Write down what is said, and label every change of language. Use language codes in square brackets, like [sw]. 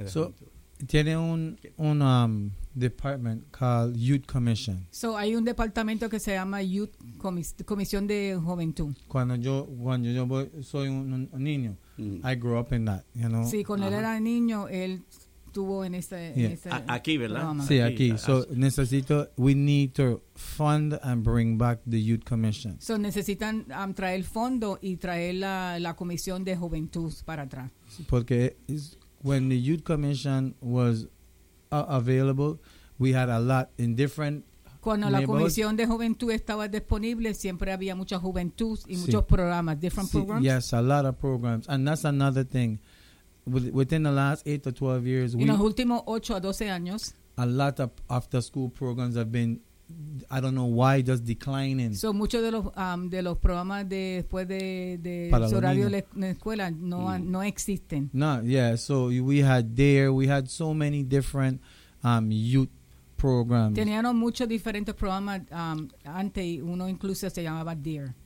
[es] asunto? Tiene un [en] department called Youth Commission. [es] So, hay un departamento que se llama Youth Comisión de Juventud. Cuando yo voy, soy un niño, [en] I grew up in that, you know. [es] Sí, cuando él era niño, él estuvo en este... Aquí, ¿verdad? Programa. Sí, aquí. [en] We need to fund and bring back the Youth Commission. [es] So, necesitan traer fondo y traer la Comisión de Juventud para atrás. Porque es... [en] When the Youth Commission was available, we had a lot in different neighborhoods. [es] Cuando la Comisión de Juventud estaba disponible, siempre había mucha juventud y muchos programas, [en] programs. Yes, a lot of programs. And that's another thing. Within the last 8 to 12 years, [es] en los últimos 8 a 12 años, [en] a lot of after-school programs have been, I don't know why, just declining. [es] So, muchos de los programas después de horario de la escuela no existen. [en] No, yeah. So, we had so many different youth programs. [es] Teníamos muchos diferentes programas antes, uno incluso se llamaba DARE.